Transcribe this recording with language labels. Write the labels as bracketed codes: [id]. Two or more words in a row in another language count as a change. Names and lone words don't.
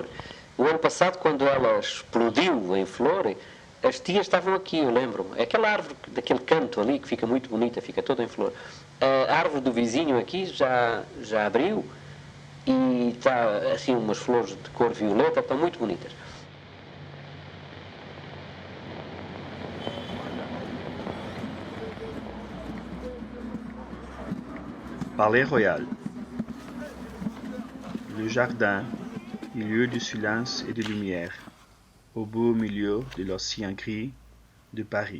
[pt] O ano passado, quando ela explodiu em flor, as tias estavam aqui, eu lembro-me. Aquela árvore daquele canto ali, que fica muito bonita, fica toda em flor. A árvore do vizinho aqui já abriu e está assim umas flores de cor violeta, estão muito bonitas. [fr] Palais Royal. Le jardin, lieu de silence et de lumière, au beau milieu de l'océan gris de Paris.